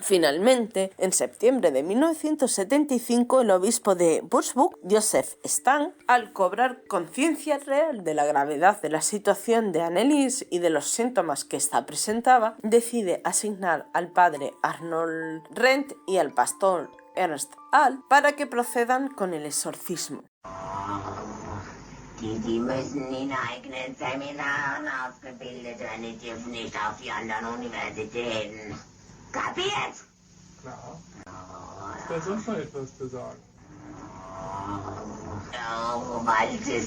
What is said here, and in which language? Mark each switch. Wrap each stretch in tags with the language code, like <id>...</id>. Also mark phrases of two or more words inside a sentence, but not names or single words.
<es>Finalmente, en septiembre de 1975, el obispo de Würzburg, Joseph Stan, al cobrar conciencia real de la gravedad de la situación de Anneliese y de los síntomas que ésta presentaba, decide asignar al padre Arnold Rent y al pastor Ernst Ahl para que procedan con el exorcismo.</es> <de>Die müssen in eigenen Seminaren ausgebildet werden, die dürfen nicht auf die anderen Universitäten. Kapiert? Klar. Ist da sonst noch etwas zu sagen? Weil</de>